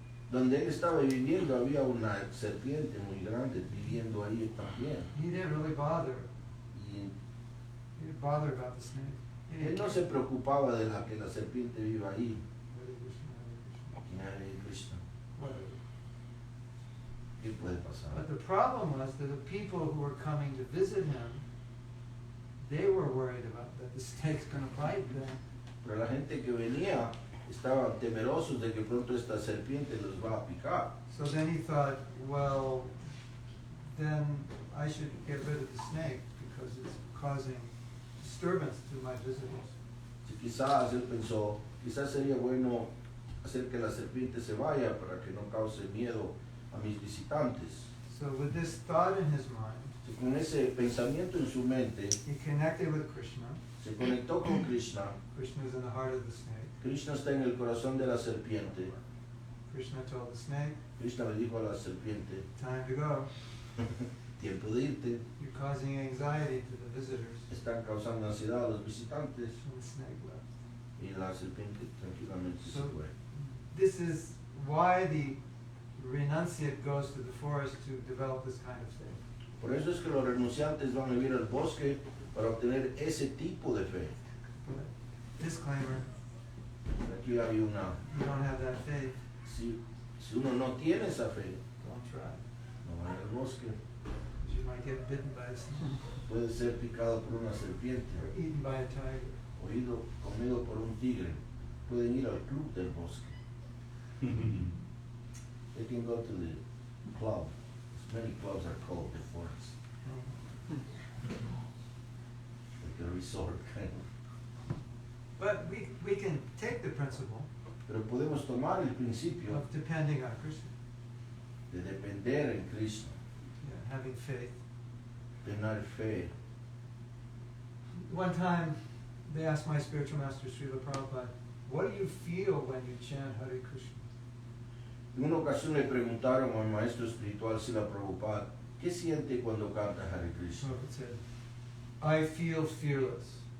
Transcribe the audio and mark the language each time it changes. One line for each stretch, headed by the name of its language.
Spanish: Donde él estaba viviendo había una serpiente muy grande viviendo ahí también.
English: He didn't really bother.
Spanish: Y
English: He didn't bother about the snake. He
Spanish: él
English: didn't
Spanish: no
English: care.
Spanish: se preocupaba de que la serpiente viva ahí.
Sanskrit: Hare Krishna, Hare Krishna. Hare Krishna.
English: Whatever.
Spanish: ¿Qué puede pasar?
English: But the problem was that the people who were coming to visit him, they were worried about that the snake's going to bite them.
Spanish: Pero la gente que venía estaban temerosos de que pronto esta serpiente los va a picar.
English: So then he thought, well, then I should get rid of the snake because it's causing disturbance to my visitors.
Spanish: Si quizás él pensó, quizás sería bueno hacer que la serpiente se vaya para que no cause miedo a mis visitantes.
English: So with this thought in his mind,
Spanish: Y con ese pensamiento en su mente,
English: he connected with Krishna.
Spanish: se conectó con Krishna.
English: Krishna is in the heart of the snake.
Spanish: Krishna está en el corazón de la serpiente.
English: Krishna told the snake,
Spanish: Krishna le dijo a la serpiente,
English: time to go.
Spanish: tiempo de irte,
English: You're causing anxiety to the visitors.
Spanish: están causando ansiedad a los visitantes.
English: And the snake left.
Spanish: Y la serpiente tranquilamente se fue.
English: This is why the renunciate goes to the forest to develop this kind of faith.
Spanish: Por eso es que los renunciantes van a vivir al bosque para obtener ese tipo de fe.
English: But disclaimer,
Spanish: Aquí hay una,
English: you don't have that faith,
Spanish: si uno no tiene esa fe,
English: don't try.
Spanish: no va al bosque,
English: Because you might get bitten by a snake
Spanish: puede ser picado por una serpiente,
English: or eaten by a tiger.
Spanish: comido por un tigre, pueden ir al club del bosque.
English: They can go to the club. Many clubs are called the forest, like a resort kind of. But we can take the principle
Spanish: Pero podemos tomar el principio
English: of depending on Krishna,
Spanish: de depender en Cristo,
English: yeah, having faith.
Spanish: tener fe.
English: One time, they asked my spiritual master, Srila Prabhupada, what do you feel when you chant Hare Krishna?
Spanish: En una ocasión le preguntaron al maestro espiritual Srila Prabhupada, ¿qué siente cuando canta Hare Krishna?
English: Prabhupada said, I feel fearless.